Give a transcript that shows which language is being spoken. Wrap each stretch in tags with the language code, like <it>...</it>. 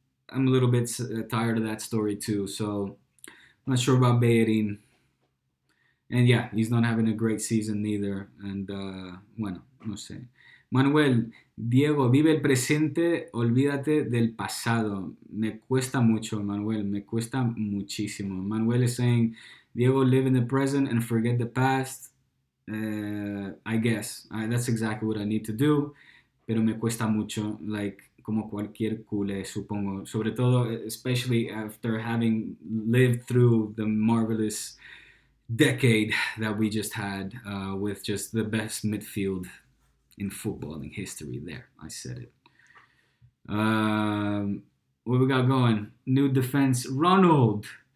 <en>I'm a little bit tired of that story too. So I'm not sure about Bellerin. And yeah, he's not having a great season neither.</en> <es>And bueno, no sé. Manuel, Diego, vive el presente, olvídate del pasado. Me cuesta mucho, Manuel. Me cuesta muchísimo.</es> <en>Manuel is saying, Diego, live in the present and forget the past. I guess. That's exactly what I need to do.</en> <es>Pero me cuesta mucho, like, como cualquier culé, supongo. Sobre todo,</es> <en>especially after having lived through the marvelous decade that we just had with just the best midfield in footballing history. There, I said it. What we got going? New defense, Ronald.</en>